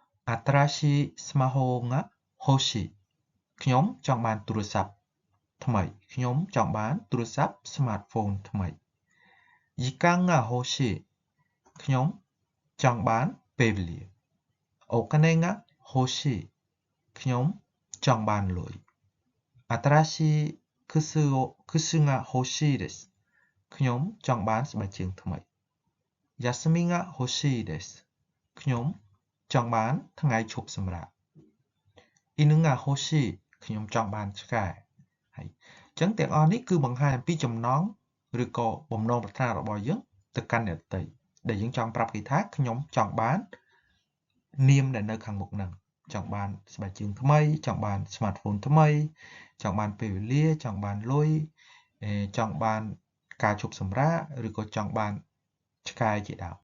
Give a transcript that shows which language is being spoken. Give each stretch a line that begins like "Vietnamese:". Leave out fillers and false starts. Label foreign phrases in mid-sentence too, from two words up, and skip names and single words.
Japanese: Atarashi smartphone が欲しい
Khmer: ខ្ញុំចង់បានទូរស័ព្ទថ្មី ខ្ញុំចង់បានទូរស័ព្ទ smartphone ថ្មី
Japanese: 時間が欲しい
Khmer: ខ្ញុំចង់បានពេលវេលាお金
Japanese: が欲しい
Khmer: ខ្ញុំចង់បានលុយ
Japanese: 新しい靴が欲しいです
Khmer: ខ្ញុំចង់បានស្បែកជើង ថ្មី
Japanese: 休みが欲しいです
Khmer: ខ្ញុំចង់បានថ្ងៃឈប់សម្រាក
Japanese: 犬が欲
Khmer: しいខ្ញុំចង់បានឆ្កែ ហើយអញ្ចឹងទាំងអស់នេះគឺបង្ហាញអំពីចំណងឬក៏បំណងប្រាថ្នារបស់យើងទៅកាន់អ្នកដទៃដែលយើងចង់ប្រាប់គេថាខ្ញុំចង់បាននាមដែលនៅខាងមុខហ្នឹងចង់បានស្បែកជើងថ្មីចង់បាន smartphone ថ្មីចង់បានពេលវេលាចង់បានលុយចង់បានការឈប់សម្រាកឬក៏ចង់បានឆ្កែជាដើម